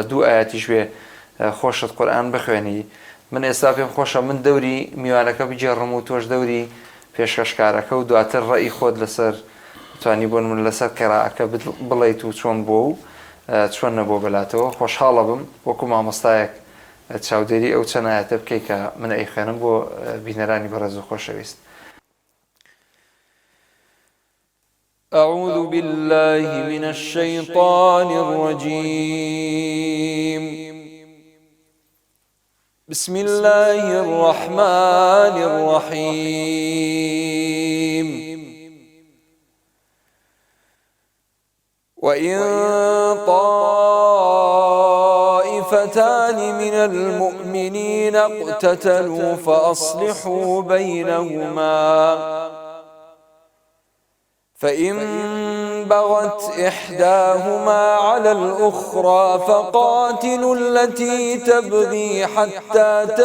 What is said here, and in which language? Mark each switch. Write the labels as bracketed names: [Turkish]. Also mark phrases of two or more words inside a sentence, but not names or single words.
[Central Kurdish] دوو ئاەتیش وێ خۆشت قورئان بخوێنی من ئێستا پێم خۆشە من دەوری میوانەکە بجێڕم و تۆش دەوری پێشکەشکارەکە و دواتر ڕێی خۆت لەسەر توانی بۆن من لەسەر قێراءەکە بڵێیت و چۆن بۆ و چۆن نەبوو بەلاتەوە خۆشحاڵە بم وەکو مامۆستایەک چاودێری ئەو چەند ئاەتە بکەی کە من ئەیخوێنم بۆ بینەرانی بەڕێز و خۆشەویست. [Arabic] أعوذ بالله من الشيطان الرجيم بسم الله الرحمن الرحيم وإن طائفتان من المؤمنين اقتتلوا فأصلحوا بينهما فإن بغت إحداهما على الأخرى فقاتلوا التي تبغي حتى